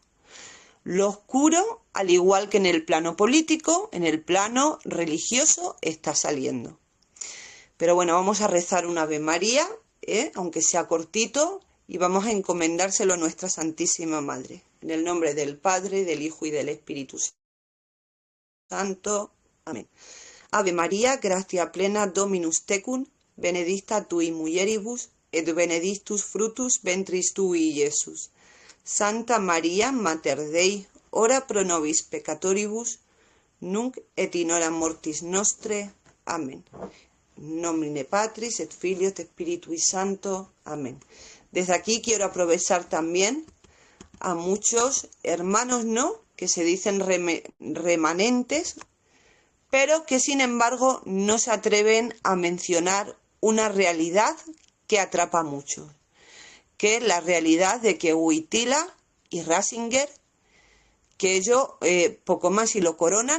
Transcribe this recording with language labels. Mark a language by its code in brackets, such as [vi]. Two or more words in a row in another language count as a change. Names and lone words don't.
[es] Lo oscuro, al igual que en el plano político, en el plano religioso, está saliendo. Pero bueno, vamos a rezar un Ave María, aunque sea cortito, y vamos a encomendárselo a nuestra Santísima Madre. En el nombre del Padre, del Hijo y del Espíritu Santo. Amén. [la] Ave María, gratia plena, Dominus tecum, benedicta tui mulieribus, et benedictus fructus ventris tui, Iesus. Santa María, Mater Dei, ora pro nobis peccatoribus, nunc et in hora mortis nostre. [es] Amén. [la] Nomine Patris et Filio et Spiritui Santo. [es] Amén. Desde aquí quiero aprovechar también a muchos hermanos, ¿no?, que se dicen remanentes, pero que sin embargo no se atreven a mencionar una realidad que atrapa mucho, que es la realidad de que Wojtyla y Ratzinger, que ellos poco más y lo coronan.